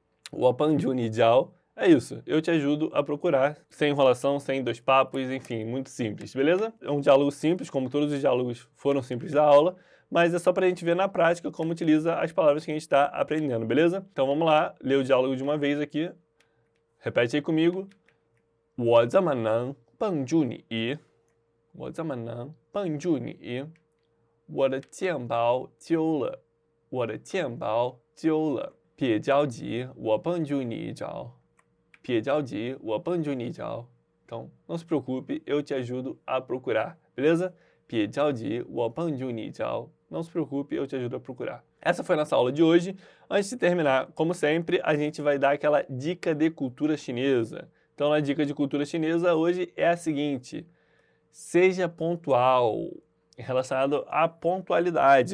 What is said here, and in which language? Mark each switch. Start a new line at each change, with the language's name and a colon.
Chinese: 我帮助你找
Portuguese: é isso, eu te ajudo a procurar, sem enrolação, sem dois papos, enfim, muito simples, beleza? É um diálogo simples, como todos os diálogos foram simples da aula, mas é só pra gente ver na prática como utiliza as palavras que a gente está aprendendo, beleza? Então vamos lá, ler o diálogo de uma vez aqui. Repete aí comigo.
Chinese: 我这么能帮助你，我这么能帮助你，我的钱包丢了，我的钱包丢了，别着急，我帮助你找。别着急，我帮助你找。
Portuguese: Então, não se preocupe, eu te ajudo a procurar, beleza?
Chinese: 别着急，我帮助你找。
Portuguese: Não se preocupe, eu te ajudo a procurar. Essa foi a nossa aula de hoje. Antes de terminar, como sempre, a gente vai dar aquela dica de cultura chinesa. Então, a dica de cultura chinesa hoje é a seguinte: seja pontual, relacionado à pontualidade.